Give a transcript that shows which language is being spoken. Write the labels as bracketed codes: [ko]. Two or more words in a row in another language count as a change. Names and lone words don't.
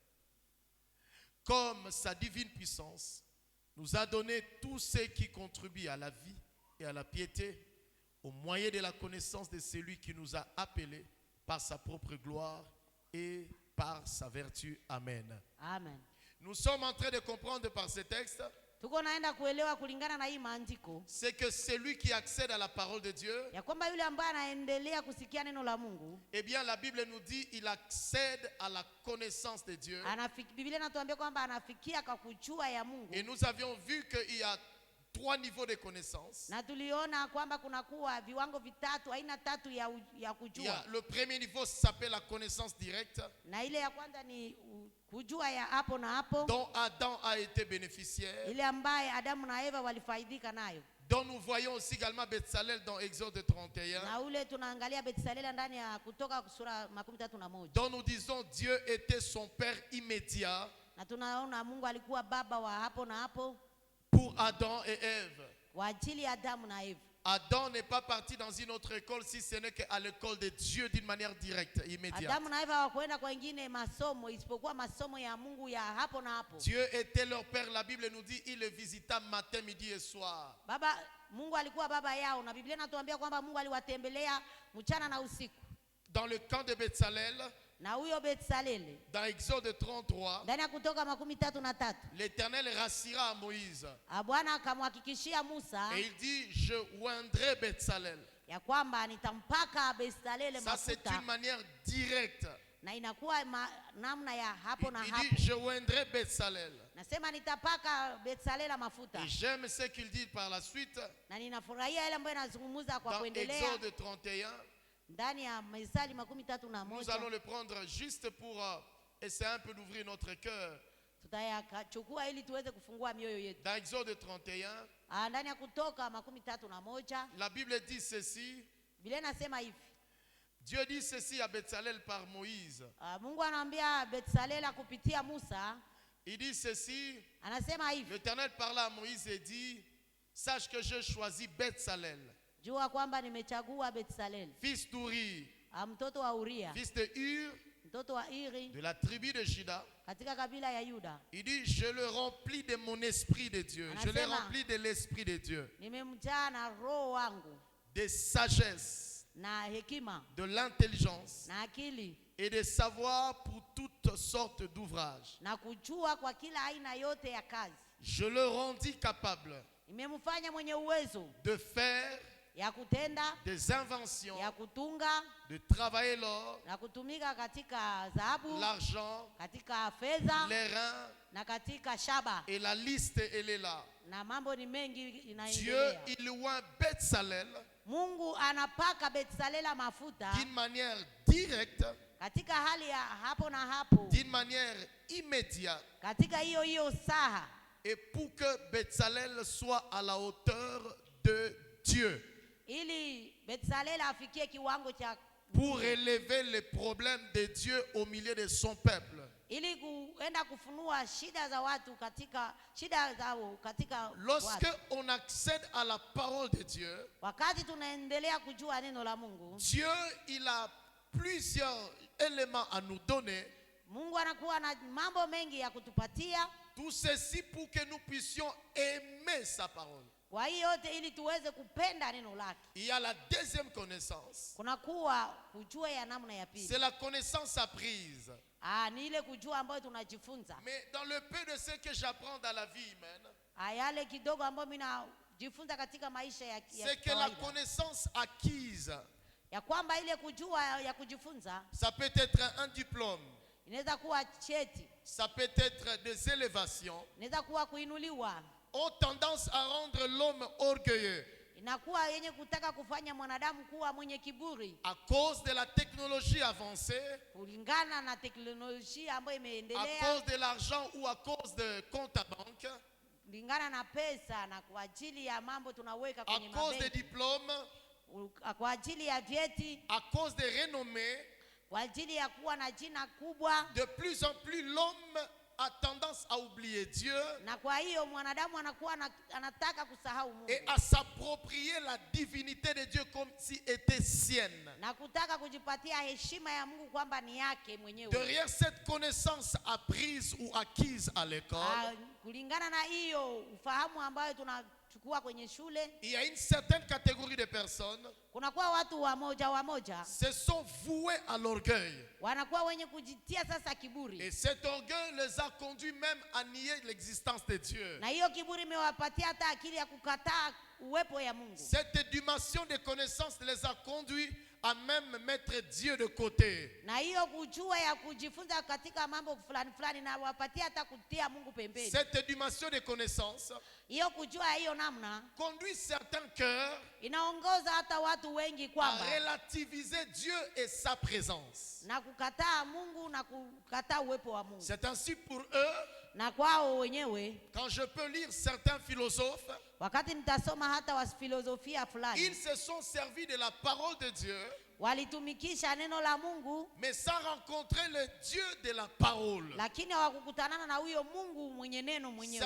[fr] Comme sa divine puissance nous a donné tout ce qui contribue à la vie et à la piété, au moyen de la connaissance de celui qui nous a appelés par sa propre gloire et par sa vertu. Amen. Amen. Nous sommes en train de comprendre par ce texte, [sw] Tuko naenda kuelewa kulingana na hii maandiko [fr] c'est que celui qui accède à la parole de Dieu, [sw] ya kwamba yule ambaye anaendelea kusikia neno la Mungu, [fr] eh bien la Bible nous dit il accède à la connaissance de Dieu. [sw] Biblia inatuambia kwamba anafikia kwa kujua ya Mungu. [fr] Et nous avions vu qu'il y a 3 niveaux de connaissance. [sw] Na tuliona kwamba kuna kuwa viwango vitatu, aina tatu ya kujua. [fr] Le premier niveau s'appelle la connaissance directe, [sw] Na ile ya kwanza ni kujua ya hapo na hapo, [fr] dont Adam a été bénéficiaire, [sw] ile ambaye Adamu na Eva walifaidika nayo. [fr] dont nous voyons aussi également Betsalel dans Exode 31, [sw] Na ule tunaangalia Betsalela ndani ya Kutoka sura 31. [fr] dont nous disons Dieu était son père immédiat [sw] Na tunaona Mungu alikuwa baba wa hapo na hapo [fr] pour Adam et Ève. [sw] kwa ajili ya Adamu na Eva. [fr] Adam n'est pas parti dans une autre école si ce n'est qu'à l'école de Dieu d'une manière directe, immédiate. [sw] Adamu na Eva hawakwenda kwa wengine masomo isipokuwa masomo ya Mungu ya hapo na hapo. [fr] Dieu était leur père, la Bible nous dit, il les visita matin, midi et soir. [sw] Baba, Mungu alikuwa baba yao, na Biblia inatuambia kwamba Mungu aliwatembelea mchana na usiku. [fr] Dans le camp de Betsalel, [sw] Na huyo Betsalele [fr] dans Exode 33, [sw] ndani ya Kutoka 33, [fr] l'Éternel rassura à Moïse. [sw] Bwana akamhakikishia Musa [fr] Et il dit, je oindrai Betsalel. [sw] ya kwamba nitampaka Betsalele [fr] Ça, c'est [sw] mafuta, [fr] une manière directe. [sw] na inakuwa namna ya hapo na [fr] Il [sw] hapo. [fr] dit, je oindrai Betsalel. [sw] Nasema nitapaka Betsalele mafuta. [fr] Et j'aime ce qu'il dit par la suite, [sw] Na ninafurahia ile ambayo inazungumza kwa [fr] dans [sw] kuendelea [fr] Exode 31. [sw] ndani ya Misali 31. [fr] Nous allons le prendre juste pour essayer un peu d'ouvrir notre cœur. [sw] Tutayachukua ili tuweze kufungua mioyo yetu. [fr] Dans Exode 31, [sw] Ndani ya Kutoka 31, [fr] la Bible dit ceci. [sw] Biblia inasema hivi. [fr] Dieu dit ceci à Betsalel par Moïse. [sw] Mungu anaambia Betsalela kupitia Musa, [fr] Il dit ceci. [sw] anasema hivi. [fr] L'Éternel parla à Moïse et dit, sache que je choisis Betsalel, [sw] Jua kwamba nimechagua Betsalele, [fr] fils d'Uri, [sw] mtoto wa Uria, [fr] fils de Hur, [sw] mtoto wa Iri, [fr] de la tribu de Juda. [sw] katika kabila ya Yuda. [fr] Il dit, je le remplis de mon esprit de Dieu. Je le remplis de l'esprit de Dieu. [sw] Nimemjaa na roho wangu, [fr] De sagesse, [sw] na hekima, [fr] de l'intelligence [sw] na akili, [fr] et de savoir pour toutes sortes d'ouvrages. [sw] na kujua kwa kila aina yote ya kazi. [fr] Je le rendis capable [sw] Nimemfanya mwenye uwezo [fr] de faire [sw] ya kutenda, [fr] des inventions, [sw] ya kutunga, [fr] de travailler l'or, [sw] na kutumika katika dhahabu, [fr] l'argent, [sw] katika fedha, [fr] les reins, [sw] na katika shaba, [fr] et la liste, elle est là. [sw] na mambo ni mengi [fr] Dieu, [sw] inaendelea. [fr] il oint Betsalel [sw] Mungu anapaka Betsalela mafuta [fr] d'une manière directe, [sw] katika hali ya hapo na hapo, [fr] d'une manière immédiate, [sw] katika hiyo saha, [fr] et pour que Betsalel soit à la hauteur de Dieu, [sw] ili Betsalela afikie kiwango cha [fr] pour élever les problèmes de Dieu au milieu de son peuple. [sw] ili kuenda kufunua shida za watu katika shida zao katika [fr] Lorsque [sw] watu. [fr] on accède à la parole de Dieu, [sw] Wakati tunaendelea kujua neno la Mungu, [fr] Dieu, il a plusieurs éléments à nous donner [sw] Mungu anakuwa na mambo mengi ya kutupatia [fr] Tout ceci pour que nous puissions aimer sa parole. [sw] Kwa hiyo yote ili tuweze kupenda neno lake. [fr] Il y a la deuxième connaissance. [sw] Kuna kuwa kujua ya namna ya pili. [fr] C'est la connaissance apprise. [sw] Ni ile kujua ambayo tunajifunza. [fr] Mais dans le peu de ce que j'apprends dans la vie humaine, [sw] Yale kidogo ambayo mimi najifunza katika maisha ya [fr] c'est que la connaissance acquise, [sw] ya kwamba ile kujua ya kujifunza, [fr] ça peut être un diplôme, [sw] inaweza kuwa cheti, [fr] ça peut être des élévations, [sw] inaweza kuwa kuinuliwa, [fr] ont tendance à rendre l'homme orgueilleux. [sw] Inakuwa yenye kutaka kufanya mwanadamu kuwa mwenye kiburi. [fr] À cause de la technologie avancée, [sw] kulingana na teknolojia ambayo [fr] à [sw] imeendelea, [fr] cause de l'argent ou à cause de compte à banque, [sw] kulingana na pesa na kwa ajili ya mambo tunaweka [fr] à [sw] kwenye [fr] cause des [sw] mabenki, [fr] diplômes, [sw] kwa ajili ya vyeti, [fr] à cause des renommées, [sw] kwa ajili ya kuwa na jina kubwa. [fr] de plus en plus l'homme a tendance à oublier Dieu [sw] Na kwa hiyo mwanadamu anakuwa anataka kusahau Mungu [fr] et à s'approprier la divinité de Dieu comme si était sienne. [sw] na kutaka kujipatia heshima ya Mungu kwamba ni yake mwenyewe. [fr] Derrière cette connaissance apprise ou acquise à l'école, [sw] Kulingana na hiyo ufahamu ambayo tunachukua kwenye shule, [fr] il y a une certaine catégorie de personnes [sw] kunakuwa watu wamoja [fr] se sont voués à l'orgueil. [sw] wanakuwa wenye kujitia sasa kiburi. [fr] Et cet orgueil les a conduits même à nier l'existence de Dieu. [sw] Na hiyo kiburi imewapatia hata akili ya kukataa uwepo ya Mungu. [fr] Cette dimension de connaissance les a conduits à même mettre Dieu de côté. [sw] Na hiyo kujua ya kujifunza katika mambo fulani na wapatia hata kutia Mungu pembeni. [fr] Cette dimension de connaissance [sw] Hiyo kujua hiyo namna [fr] conduit certains cœurs [sw] inaongoza hata watu wengi [fr] à [sw] kwamba [fr] relativiser Dieu et sa présence. [sw] na kukataa Mungu na kukataa uwepo wa Mungu. [fr] C'est ainsi pour eux, [sw] Na kwao wenyewe, [fr] quand je peux lire certains philosophes, [sw] wakati nitasoma hata wa filosofia fulani, [fr] ils se sont servis de la parole de Dieu, [sw] walitumikisha neno la Mungu [fr] mais sans rencontrer le Dieu de la parole. [sw] lakini hawakukutanana na huyo Mungu mwenye neno mwenyewe.